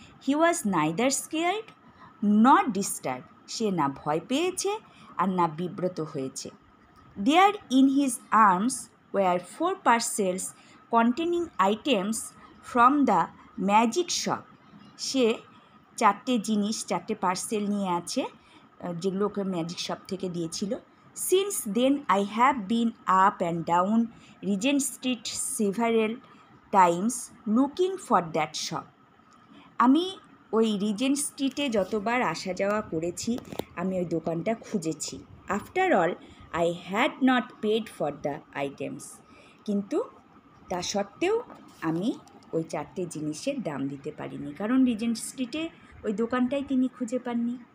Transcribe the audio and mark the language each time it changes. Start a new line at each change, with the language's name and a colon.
English: he was neither scared not disturb,
Bangla: সে না ভয় পেয়েছে আর না বিব্রত হয়েছে।
English: there in his arms were 4 parcels containing items from the magic shop,
Bangla: সে 4টে জিনিস, 4টে পার্সেল নিয়ে আছে যেগুলো ওকে ম্যাজিক শপ থেকে দিয়েছিল।
English: Since then, I have been up and down Regent Street several times looking for that shop.
Bangla: আমি ওই Regent স্ট্রিটে যতবার আসা যাওয়া করেছি আমি ওই দোকানটা খুঁজেছি।
English: after all I had not paid for the items,
Bangla: কিন্তু তা সত্ত্বেও আমি ওই 4টে জিনিসের দাম দিতে পারিনি, কারণ রিজেন্ট স্ট্রিটে ওই দোকানটাই তিনি খুঁজে পাননি।